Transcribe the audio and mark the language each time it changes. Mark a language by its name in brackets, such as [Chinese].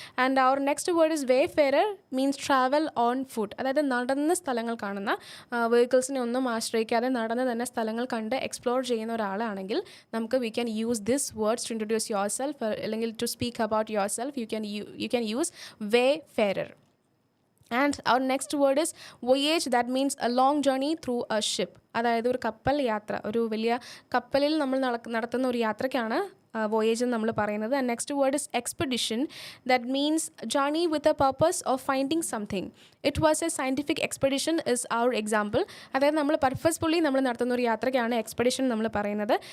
[English] And our next word is wayfarer, means travel on foot. [Malayalam] അതായത് നടന്ന് സ്ഥലങ്ങൾ കാണുന്ന, വെഹിക്കിൾസിനെ ഒന്നും ആശ്രയിക്കാതെ നടന്ന് തന്നെ സ്ഥലങ്ങൾ കണ്ട് എക്സ്പ്ലോർ ചെയ്യുന്ന ഒരാളാണെങ്കിൽ നമുക്ക് [English] we can use this words to introduce yourself, [Malayalam] അല്ലെങ്കിൽ [English] To speak about yourself. You can use wayfarer. And our next word is voyage, that means a long journey through a ship. [Malayalam] അതായത് ഒരു കപ്പൽ യാത്ര, ഒരു വലിയ കപ്പലിൽ നമ്മൾ നടത്തുന്ന ഒരു യാത്രയ്ക്കാണ് വോയേജ് എന്ന് നമ്മൾ പറയുന്നത്. [English] And next word is expedition, that means journey with a purpose of finding something. It was a scientific expedition is our example. [Malayalam] അതായത് നമ്മൾ പർപ്പസ്ഫുള്ളി നമ്മൾ നടത്തുന്ന ഒരു യാത്രയ്ക്കാണ് എക്സ്പെഡിഷൻ നമ്മൾ പറയുന്നത്.